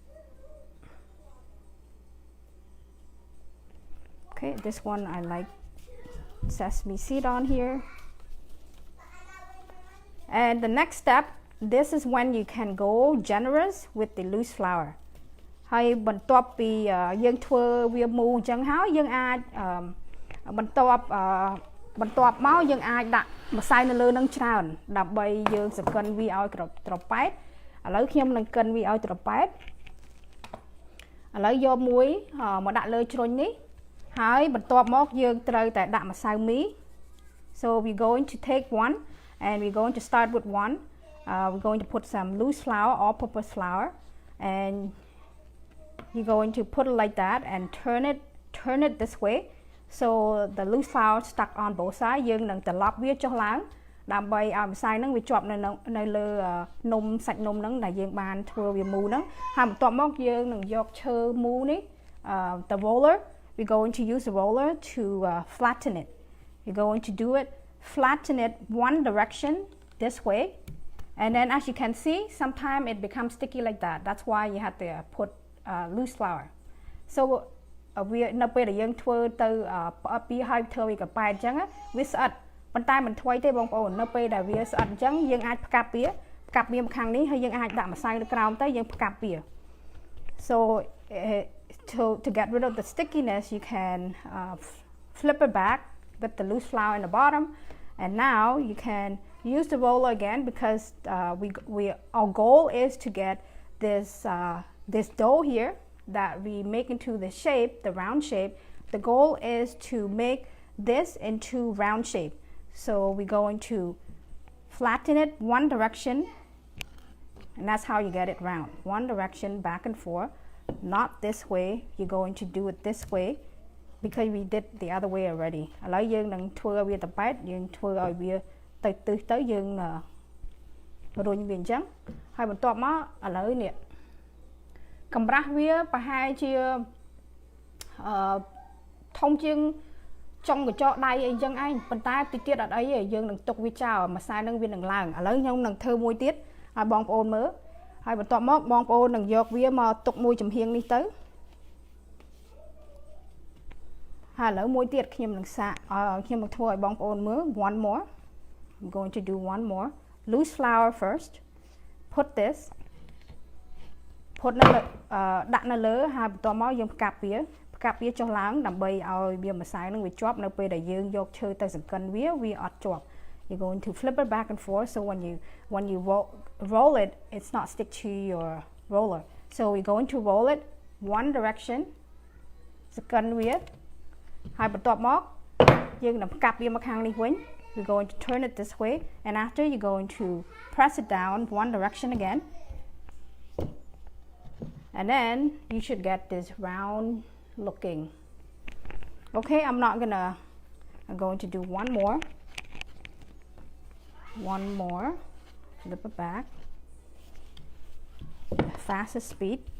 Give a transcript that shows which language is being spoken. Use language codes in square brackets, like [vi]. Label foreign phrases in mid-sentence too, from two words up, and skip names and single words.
[en] Okay, this one I like sesame seed on here. And the next step, this is when you can go generous with the loose flour. [km] ហើយបន្ទាប់ពីយើងធ្វើវាមូលអញ្ចឹងហើយយើងអាចបន្ទាប់មកយើងអាចដាក់ម្សៅនៅលើនឹងច្រើនដើម្បីយើងសង្កិនវាឲ្យត្រប៉ែតឥឡូវខ្ញុំនឹងកិនវាឲ្យត្រប៉ែតឥឡូវយកមួយមកដាក់លើជ្រុញនេះហើយបន្ទាប់មកយើងត្រូវតែដាក់ម្សៅមី [en] so we're going to take one and we're going to start with one we're going to put some loose flour all purpose flour and you're going to put it like that and turn it this way so the loose flour stuck on both sides [km] យើងនឹងត្រឡប់វាចុះឡើងដើម្បីឲ្យម្សៅហ្នឹងវាជាប់នៅលើនំសាច់ នំហ្នឹងដែលយើងបានធ្វើវាមូលហ្នឹងហើយបន្ទាប់មកយើងនឹងយកឈើមូលនេះ [en] the roller we're going to use the roller to flatten it you're going to do it flatten it one direction this way and then as you can see sometimes it becomes sticky like that that's why you have to put loose flour so [km] វានៅពេលដែលយើងធ្វើទៅផ្អឹបពីហើយធ្វើវាកប៉ែតអញ្ចឹងវាស្អិតប៉ុន្តែមិនថ្មីទេបងប្អូននៅពេលដែលវាស្អិតអញ្ចឹងយើងអាចផ្កាប់វាមកខាងនេះហើយយើងអាចដាក់ម្សៅនៅក្រោមទៅយើងផ្កាប់វា [en] so to get rid of the stickiness you can flip it back with the loose flour in the bottom and now you can use the roller again because our goal is to get this dough here that we make into the shape, the round shape. The goal is to make this into round shape. So we're going to flatten it one direction and that's how you get it round. One direction back and forth, not this way. You're going to do it this way because we did the other way already. [km] ឥឡូវយើងនឹងធ្វើវាតប៉ែតយើងធ្វើឲ្យវាទៅយើងរុញវាអញ្ចឹងហើយបន្ទាប់មកឥឡូវនេះកម្រាស់វាប្រហែលជាធំជាងចុងកញ្ចក់ដៃអីអញ្ចឹងឯងប៉ុន្តែតិចទៀតអត់អីទេយើងនឹងទុកវាចោលម្សៅនឹងវានឹងឡើងឥឡូវខ្ញុំនឹងធ្វើមួយទៀតឲ្យបងប្អូនមើលហើយបន្ទាប់មកបងប្អូននឹងយកវាមកទុកមួយចំហៀងនេះទៅ ហើយឥឡូវមួយទៀតខ្ញុំនឹងខ្ញុំនឹងធ្វើឲ្យបងប្អូនមើល [en] one more I'm going to do one more loose flour first put this put [km] នៅដាក់នៅលើហើយបន្ទាប់មកយើងផ្កាប់វាចុះឡើងដើម្បីឲ្យវាម្សៅនឹងវាជាប់នៅពេលដែលយើងយកឈើទៅសង្កិនវាអត់ជាប់ [en] you're going to flip it back and forth, so when you roll it, it's not stick to your roller. So we're going to roll it one direction [km] សកិនវាហើយបន្ទាប់មកយើងនឹងកាប់វាមកខាងនេះវិញ [en] we're going to turn it this way, and after you're going to press it down one direction again, and then you should get this round looking. Okay, I'm going to do one more, flip it back, fastest speed.